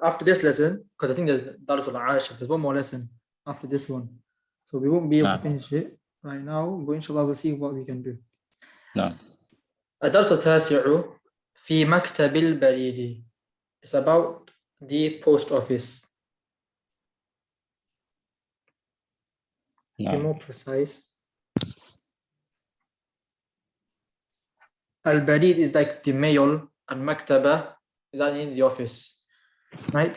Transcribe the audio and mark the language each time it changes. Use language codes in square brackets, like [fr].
[en] After this lesson, because I think there's [ar] درس العاشر, [en] there's one more lesson after this one. So we won't be able to finish it right now, but inshallah we'll see what we can do. [ar] نعم. الدرس التاسع في مكتب البريد. [en] It's about the post office. To be more precise, Al-Barid is like the mail, and Maktaba is in the office, right?